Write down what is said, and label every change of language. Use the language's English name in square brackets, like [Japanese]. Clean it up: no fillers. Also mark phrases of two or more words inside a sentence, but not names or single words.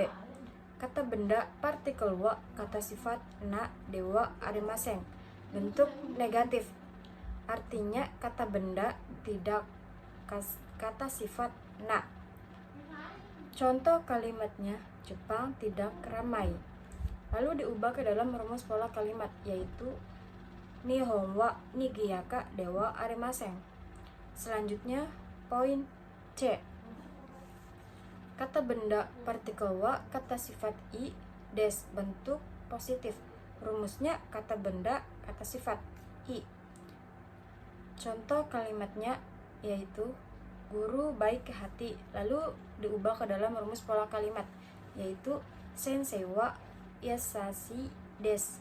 [Indonesian] Kata benda partikel wa kata sifat [Japanese] なではありません, [Indonesian] bentuk negatif. Artinya kata benda tidak kata sifat na. Contoh kalimatnya Jepang tidak ramai, lalu diubah ke dalam rumus pola kalimat, yaitu [Japanese] 日本はにぎやかではありません. [Indonesian] Selanjutnya poin C. Kata benda partikel wa kata sifat [Japanese] いです [Indonesian] bentuk positif. Rumusnya kata benda kata sifat i. Contoh kalimatnya yaitu guru baik hati, lalu diubah ke dalam rumus pola kalimat, yaitu [Japanese] 先生はやさしいです.